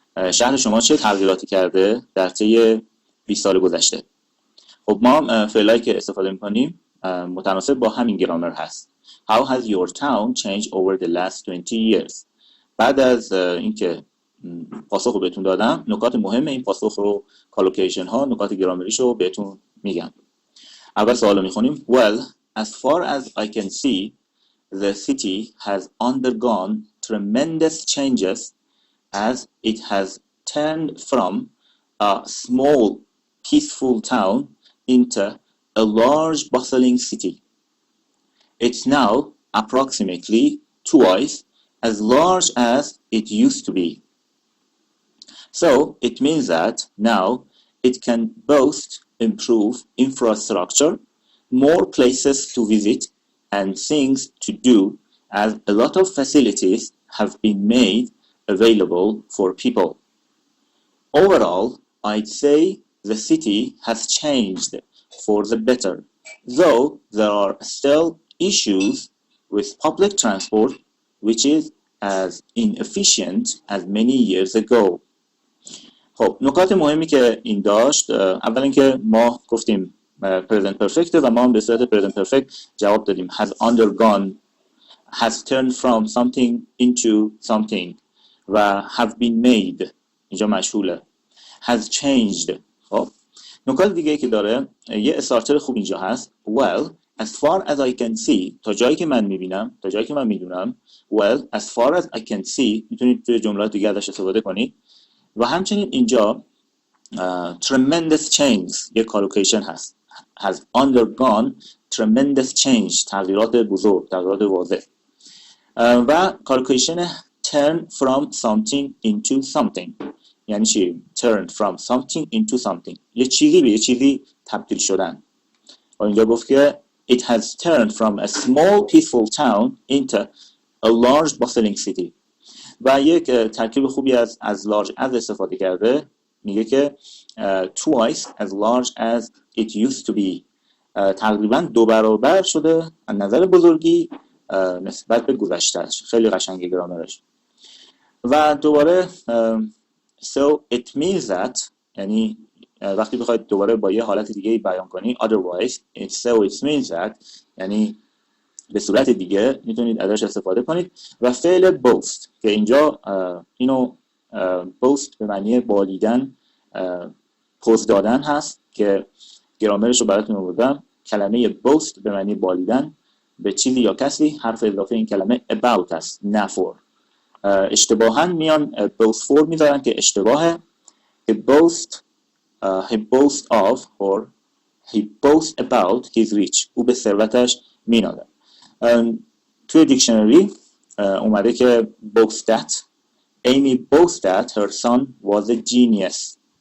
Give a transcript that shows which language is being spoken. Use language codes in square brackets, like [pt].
[fa] شهر شما چه تغییراتی کرده در طی 20 سال گذشته؟ خب ما فعلایی که استفاده میکنیم متناسب با همین گرامر هست. [en] How has your town changed over the last 20 years؟ [fa] بعد از اینکه پاسخ رو بهتون دادم، نکات مهم این پاسخ رو، کالوکیشن ها، نکات گرامریش رو بهتون میگم. اول سوال رو میخونیم. [en] Well, as far as I can see, the city has undergone tremendous changes as it has turned from a small, peaceful town into a large, bustling city. It's now approximately twice as large as it used to be. So it means that now it can boast improved infrastructure, more places to visit, and things to do, as a lot of facilities have been made available for people. Overall, I'd say the city has changed for the better, though there are still issues with public transport, which is as inefficient as many years ago. [fa] خب نکات مهمی که این داشت، اول اینکه ما گفتیم present perfect و ما هم به صورت present perfect جواب دادیم [en] has undergone، has turned from something into something [fa] و [en] have been made [fa] اینجا مشغوله، [en] has changed. [fa] خب نکات دیگه که داره، یه استارتر خوب اینجا هست [en] well as far as I can see، [fa] تا جایی که من میبینم، تا جایی که من میدونم. [en] well as far as I can see [fa] میتونید توی جملات دیگه ازش استفاده کنید. و همچنین اینجا tremendous change یه کالوکیشن هست، [en] has undergone tremendous change، [fa] تغییرات بزرگ، تغییرات واضح. و کالوکیشن [en] turn from something into something [fa] یعنی چی؟ turn from something into something، یه چیزی به یه چیزی تبدیل شدن. و اینجا گفت که [en] it has turned from a small peaceful town into a large bustling city. [fa] و یک ترکیب خوبی از large as استفاده کرده، میگه که [en] twice as large as it used to be، [fa] تقریبا 2 برابر شده از نظر بزرگی نسبت به گذشتهش. خیلی قشنگه گرامرش. و دوباره [en] so it means that [fa] یعنی وقتی بخواید دوباره با یه حالت دیگه بیان کنی otherwise so it means that یعنی به صورت دیگه میتونید ازش استفاده کنید. و فعل boast که اینجا اینو boast به معنی بالیدن، پوز دادن هست که گرامرش رو براتون آوردم. کلمه boast به معنی بالیدن به چیزی یا کسی، حرف اضافه این کلمه about است، نه for. اشتباهاً میان [en] boast for [fa] میذارن که اشتباهه، [en] he boasts of or he boasts about his rich. [fa] او به ثروتش مینالد. توی دیکشنری اومده که [en] boast that Amy boasts that her son was a genius.